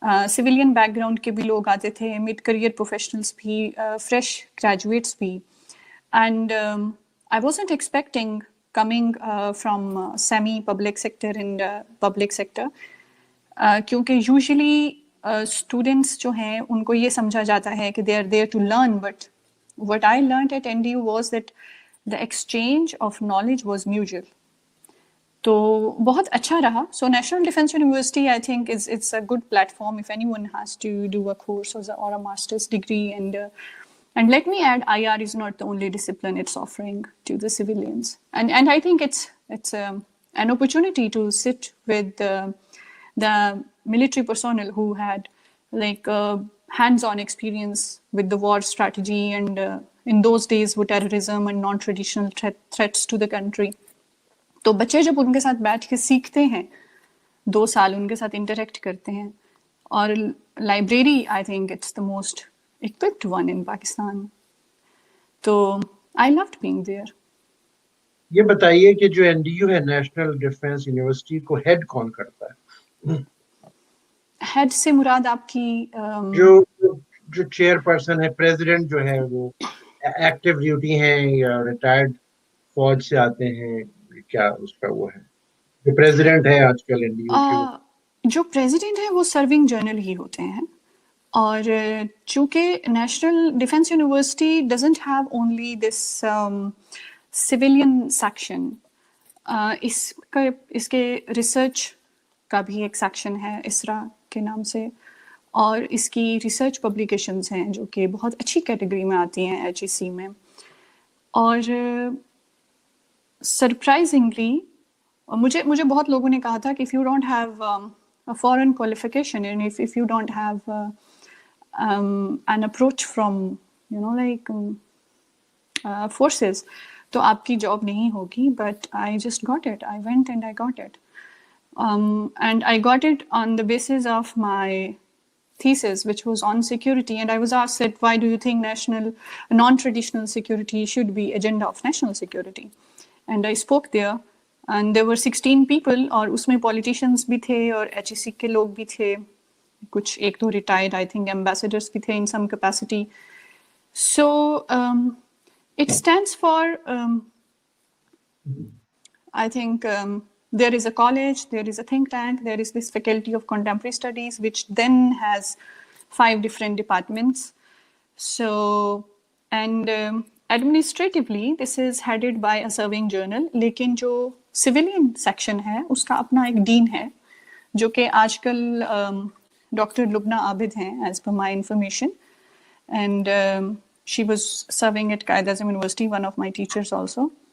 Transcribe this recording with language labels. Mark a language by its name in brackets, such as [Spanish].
[Urdu] Civilian back ground کے بھی لوگ آتے تھے, مڈ کریئر پروفیشنلس بھی, فریش گریجویٹس بھی, [English] and I wasn't expecting coming from semi public sector [Urdu] and public sector, کیونکہ یوزلی اسٹوڈنٹس جو ہیں ان کو یہ سمجھا جاتا ہے کہ [English] They are there to learn, but what I learned at NDU was that the exchange of knowledge was mutual. [Urdu] تو بہت اچھا رہا. [English] So National Defense University I think it's a good platform if anyone has to do a course or a master's degree, and let me add, IR is not the only discipline it's offering to the civilians, and I think it's an opportunity to sit with the military personnel who had like hands-on experience with the war strategy and in those days with terrorism and non-traditional threats to the country. [Urdu] تو بچے جب ان کے ساتھ بیٹھ کے سیکھتے ہیں 2 سال ان کے ساتھ انٹریکٹ کرتے ہیں, اور library [English] I think it's the most equipped one in Pakistan. تو I loved being there. [Urdu] یہ بتائیے کہ جو NDU ہے نیشنل ڈیفنس یونیورسٹی کو ہیڈ کون کرتا ہے؟ ہیڈ سے مراد آپ کی جو چیئر پرسن ہے, پریزیڈنٹ جو ہے وہ ایکٹیو ڈیوٹی ہیں یا ریٹائرڈ فوج سے آتے ہیں, کیا اس کا وہ ہے جو پریزیڈنٹ ہے آج کل NDU کے؟ جو پریزیڈنٹ ہے وہ سرونگ جنرل ہی ہوتے ہیں, اور چونکہ national defence university [English] doesn't have only this civilian section, [Urdu] اس کے ریسرچ کا بھی ایک سیکشن ہے اسرا کے نام سے, اور اس کی ریسرچ پبلیکیشنز ہیں جو کہ بہت اچھی کیٹیگری میں آتی ہیں HEC میں. اور سرپرائزنگلی مجھے بہت لوگوں نے کہا تھا کہ [English] if you don't have a foreign qualification and if you don't have an approach from like forces [Urdu] تو آپ کی جاب نہیں ہوگی, [English] but I just got it. I went and I got it. And I got it on the basis of my thesis, which was on security, and I was asked that why do you think non-traditional security should be agenda of national security, and I spoke there, and there were 16 people, [Urdu] اور اس میں politicians بھی تھے [English] اور HEC کے لوگ بھی تھے, کچھ 1-2 retired I think ambassadors بھی تھے in some capacity. So it stands for I think there is a college, there is a think tank, there is this faculty of contemporary studies which then has 5 different departments. So and administratively this is headed by a serving journal, [Urdu] لیکن جو civilian section ہے اس کا اپنا ایک ڈین ہے جو کہ آج کل [English] Doctor Lubna Abid ہیں as per my information, and she was serving at Quaid Azam university, one of my teachers also.